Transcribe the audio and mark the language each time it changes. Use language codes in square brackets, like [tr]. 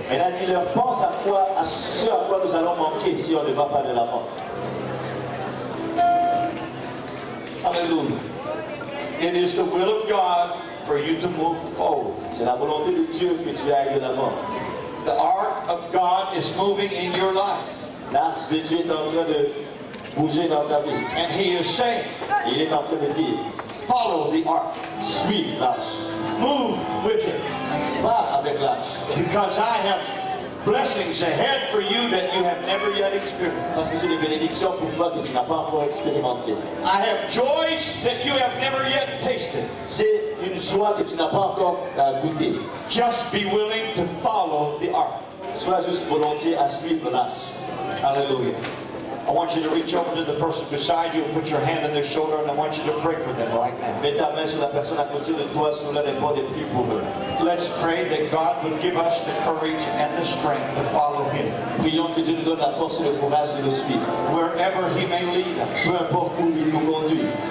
[fr] Maintenant, dis-leur, pense à quoi, à ce à quoi nous allons manquer si on ne va pas de l'avant. Hallelujah. [en] It is the will of God for you to move forward. [fr] C'est la volonté de Dieu que tu ailles de l'avant. [en] The ark of God is moving in your life. [fr] L'arche de Dieu est en train de bouger dans ta vie. [en] And He is saying, [fr] Et il est en train de dire, [en] follow the ark. [fr] suis l'arche. [en] Move with it. [fr] Va avec l'arche. [en] Because I have blessings ahead for you that you have never yet experienced. [fr] Parce que j'ai des bénédictions pour toi que tu n'as pas encore expérimentées. [en] I have joys that you have never yet tasted. [fr] C'est une joie que tu n'as pas encore goûtée. [en] Just be willing to follow the ark. [fr] Sois juste volontiers à suivre l'arche. Hallelujah. [en] I want you to reach over to the person beside you and put your hand on their shoulder, and I want you to pray for them right now. [fr] Mets ta main sur la personne à côté de toi, sur leur épaule et prie pour eux. [en] Let's pray that God would give us the courage and the strength to follow Him [fr] Prions que Dieu nous donne la force et le courage de le suivre. [en] wherever He may lead us. [fr] Peu importe où il nous conduit.